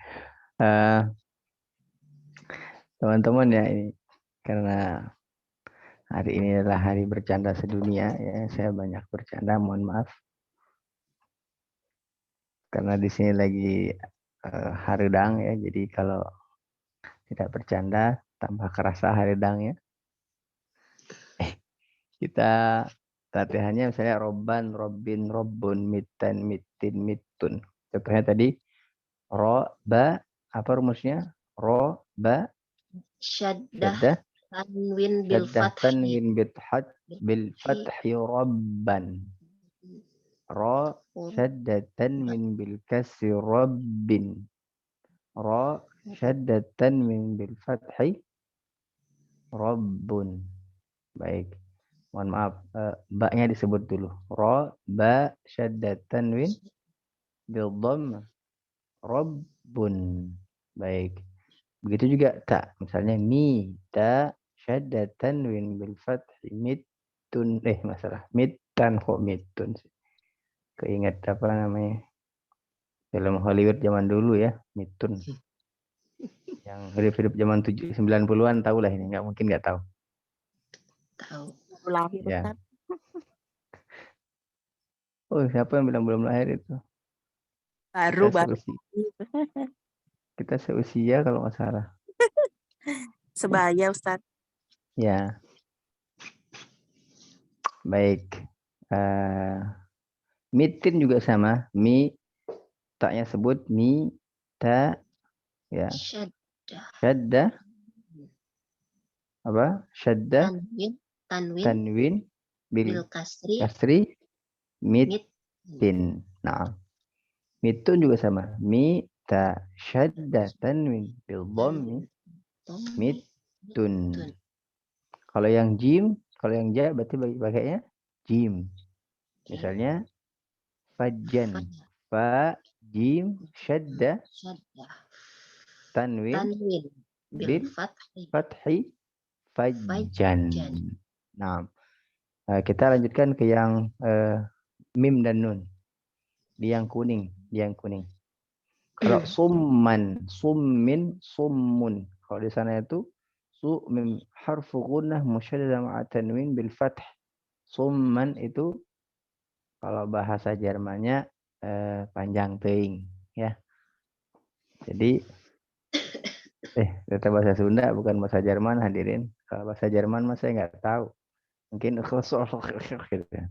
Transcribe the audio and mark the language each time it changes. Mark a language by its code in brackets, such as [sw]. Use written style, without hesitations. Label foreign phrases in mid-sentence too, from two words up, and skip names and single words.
[id] Teman-teman ya, ini karena hari ini adalah hari bercanda sedunia ya, saya banyak bercanda, mohon maaf. Karena di sini lagi haridang ya, jadi kalau tidak bercanda tambah kerasa haridangnya. Kita latihannya misalnya [ar] ربًّا ربٍّ ربٌّ متًّا متٍّ متٌّ. [id] Contohnya tadi ro, ba, apa rumusnya? Ro, ba, syaddah, [ar] تنوين بـ [id] syaddah fathi. [ar] تنوين بالفتح ربًّا. Ro, syaddah تنوين بالكسر ربٍّ. Ro, syaddah تنوين بالفتح ربٌّ. [id] Baik. Mohon maaf, ba-nya disebut dulu. [ar] Ro, ba, syaddat تنوين بالضم ربٌّ. [id] Baik. Begitu juga ta. Misalnya mi, ta, syaddat [ar] تنوين بالفتح متٌّ. [id] Masalah. Mittan kok mittun. Keinget apa namanya? Film Hollywood zaman dulu ya, mittun. Yang hidup-hidup zaman 90-an tahu lah ini. Nggak mungkin nggak tahu. Tahu. Lahir Ya. Ustaz. Oh, siapa yang bilang belum lahir itu? Baru. Kita seusia kalau nggak salah. Sebaya Ustaz. Ya. Baik. Mitin juga sama. Mi, taknya sebut mi, ta, ya. Syadda. Apa? Syadda. [ar] تنوين بالكسر. [id] Mitin. Nah. Mitun juga sama. [ar] Mi, ta, syadda, تنوين بالضم. [id] Mitun. Kalau yang jim, kalau yang ja berarti pakainya jim. Misalnya fajjan, fa, jim, syadda, [ar] تنوين بالفتح فجًّا. [id] Nah, kita lanjutkan ke yang mim dan nun. Di yang kuning, Kalau summan, summin, summun. Kalau di sana itu [ar] سُ ميم حرف غنة مشددة مع تنوين بالفتح. [id] Summan itu kalau bahasa Jermannya [su] panjang teuing [id] ya. Jadi kata bahasa Sunda bukan bahasa Jerman hadirin. Kalau bahasa Jerman mah saya nggak tahu. Mungkin gitu.